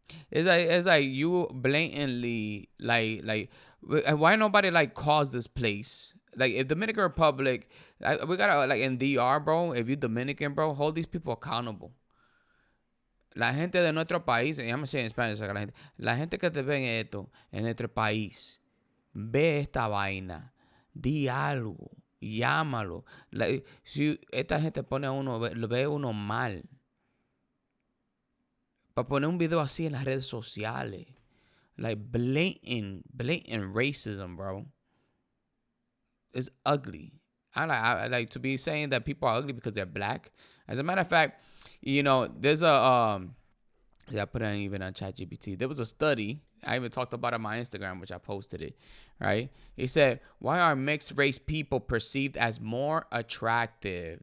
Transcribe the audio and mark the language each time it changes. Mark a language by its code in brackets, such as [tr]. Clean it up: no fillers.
[en] It's like you blatantly like why nobody like calls this place, like, if Dominican Republic, we gotta, like, in DR, bro, if you Dominican, bro, hold these people accountable. [es] La gente de nuestro país, [en] and I'm gonna say in Spanish, [es] la gente que te ven esto en nuestro país, ve esta vaina, di algo, llámalo. Si esta gente pone a uno, lo ve uno mal, para poner un video así en las redes sociales, [en] like blatant racism, bro. is ugly. I like to be saying that people are ugly because they're black. As a matter of fact, there's a yeah, I put it even on ChatGPT. There was a study. I even talked about it on my Instagram, which I posted it. Right? It said, "Why are mixed race people perceived as more attractive?"